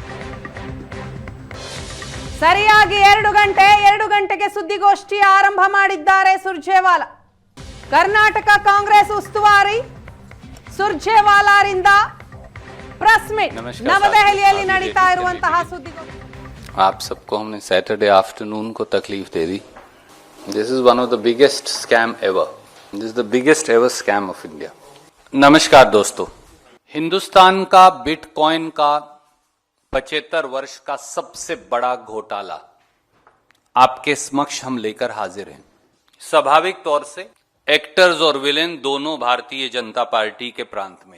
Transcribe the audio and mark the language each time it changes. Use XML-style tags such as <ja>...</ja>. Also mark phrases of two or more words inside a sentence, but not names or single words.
<kn>ಸರಿಯಾಗಿ 2 ಗಂಟೆಗೆ ಸುದ್ದಿಗೋಷ್ಠಿ ಆರಂಭ ಮಾಡಿದ್ದಾರೆ ಸುರ್ಜೇವಾಲಾ. ಕರ್ನಾಟಕ ಕಾಂಗ್ರೆಸ್ ಉಸ್ತುವಾರಿ ಸುರ್ಜೇವಾಲಾರಿಂದ</kn> <en>press meet</en> <kn>ನವದೆಹಲಿಯಲ್ಲಿ ನಡೀತಾ ಇರುವಂತಹ ಸುದ್ದಿಗೋಷ್ಠಿ.</kn> <hi>आप सबको हमने</hi> <en>Saturday afternoon</en> <hi>को तकलीफ दे दी.</hi> <en>This is one of the biggest scam ever. This is the biggest ever scam of India.</en> <hi>नमस्कार दोस्तों. हिंदुस्तान का बिटकॉइन का 75 वर्ष का सबसे बड़ा घोटाला आपके समक्ष हम लेकर हाजिर हैं. स्वाभाविक तौर से एक्टर्स और विलेन दोनों भारतीय जनता पार्टी के प्रांत में.</hi>